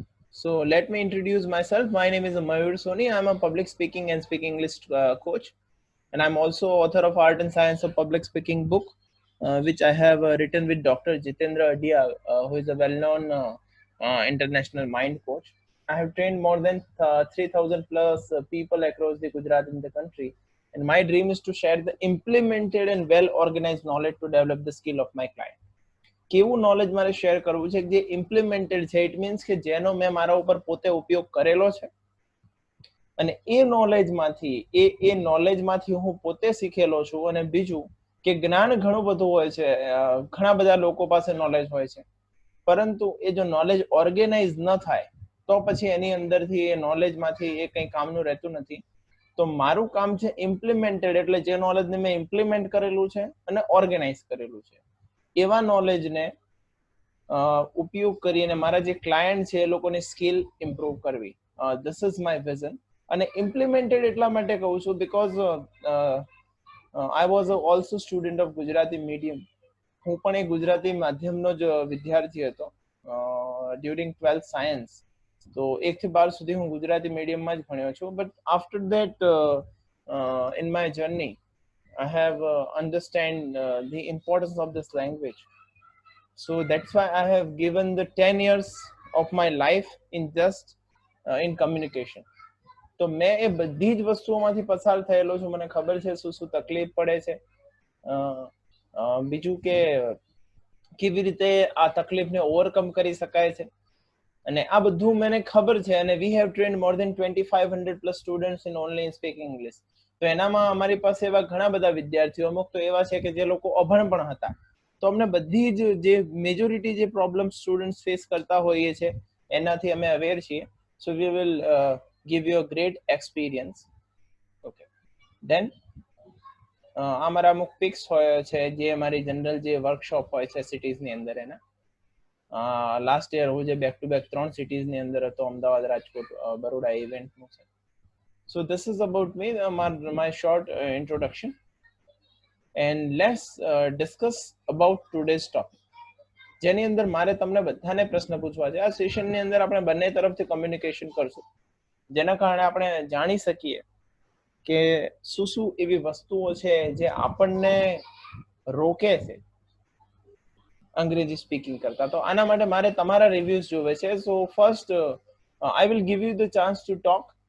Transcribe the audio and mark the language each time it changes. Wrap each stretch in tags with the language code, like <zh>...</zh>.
<en>So let me introduce myself. My name is Mayur Soni. I'm a public speaking and speaking English coach, and I'm also author of Art and Science of Public Speaking book, which I have written with Dr. Jitendra Adia, who is a well-known international mind coach. I have trained more than 3,000 plus people across the Gujarat in the country, and my dream is to share the implemented and well-organized knowledge to develop the skill of my client.</en> <gu>કેવું knowledge મારે share કરવું છે જે implemented છે, it means કે જેનો મેં મારા ઉપર પોતે ઉપયોગ કરેલો છે, અને એ નોલેજમાંથી હું પોતે શીખેલો છું. અને બીજું કે જ્ઞાન ઘણું બધું હોય છે, ઘણા બધા લોકો પાસે નોલેજ હોય છે, પરંતુ એ જો નોલેજ ઓર્ગેનાઇઝ ન થાય તો પછી એની અંદરથી એ નોલેજમાંથી એ કંઈ કામનું રહેતું નથી. તો મારું કામ છે ઇમ્પ્લિમેન્ટેડ, એટલે જે નોલેજને મેં ઇમ્પ્લિમેન્ટ કરેલું છે અને ઓર્ગેનાઇઝ કરેલું છે, એવા નોલેજને ઉપયોગ કરીને મારા જે ક્લાયન્ટ છે એ લોકોની સ્કિલ ઇમ્પ્રૂવ કરવી.</gu> <en>This is my vision.</en> <gu>અને ઇમ્પ્લિમેન્ટેડ એટલા માટે કહું છું</gu> <en>Because I was also student of Gujarati medium.</en> <gu>હું પણ એક ગુજરાતી માધ્યમનો જ વિદ્યાર્થી હતો ડ્યુરિંગ 12th સાયન્સ. તો 1 થી 12 સુધી હું ગુજરાતી મીડિયમમાં જ ભણ્યો છું.</gu> <en>But after that in my journey I have understand the importance of this language. So that's why I have given the 10 years of my life in just in communication.</en> <gu>તો મેં એ બધી જ વસ્તુઓમાંથી પસાર થયેલો છું. મને ખબર છે શું શું તકલીફ પડે છે, બીજું કે કેવી રીતે આ તકલીફને ઓવરકમ કરી શકાય છે, અને આ બધું મને ખબર છે.</gu> <en>અને we have trained more than 2500 plus students in only speaking English.</en> <gu>તો એનામાં અમારી પાસે એવા ઘણા બધા વિદ્યાર્થીઓ, અમુક તો એવા છે કે જે લોકો અભણ પણ હતા. તો અમને બધી જ જે મેજોરિટી જે પ્રોબ્લેમ સ્ટુડન્ટ્સ ફેસ કરતા હોઈએ છે એનાથી અમે અવેર છીએ.</gu> <en>So we will give you a great experience.</en> <gu>Okay, then આ મારા અમુક પિક્સ હોય છે જે અમારી જનરલ જે વર્કશોપ હોય છે સિટીઝની અંદર એના. લાસ્ટ યર હું જે બેક ટુ બેક 3 સિટીઝની અંદર હતો, અમદાવાદ, રાજકોટ, બરોડા ઇવેન્ટનું છે.</gu> <en>So this is about me, my short introduction, and let's discuss about today's topic,</en> <gu>જેની અંદર મારે તમને બધાને પ્રશ્ન પૂછવા છે. આ સેશનની અંદર આપણે બંને તરફથી કમ્યુનિકેશન કરશું, જેના કારણે આપણે જાણી શકીએ કે શું શું એવી વસ્તુઓ છે જે આપણને રોકે છે અંગ્રેજી સ્પીકિંગ કરતા. તો આના માટે મારે તમારા રિવ્યુઝ જોવે છે.</gu> <en>So first I will give you the chance to talk.</en>